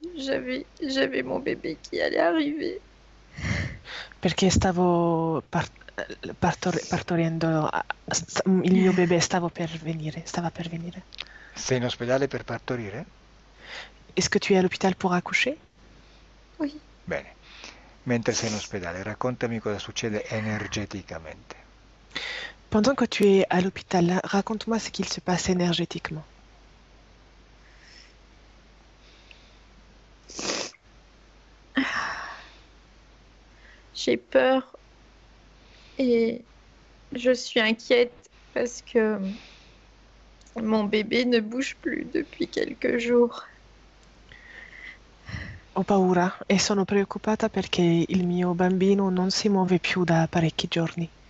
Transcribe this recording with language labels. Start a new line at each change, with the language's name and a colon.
French: J'avais mon bébé qui allait arriver.
Italian: Perché stavo partorendo, il mio bebè stava per venire. Sei in ospedale per partorire?
French: Est-ce que tu es à l'hôpital pour accoucher? Oui.
Italian: Bene. Mentre sei in ospedale, raccontami cosa succede energeticamente.
French: Pendant que tu es à l'hôpital, raconte-moi ce qu'il se passe énergétiquement. J'ai peur et je suis inquiète parce que mon bébé ne bouge plus depuis quelques jours.
Italian: Ho paura e sono preoccupata perché il mio bambino non si muove più da parecchi giorni.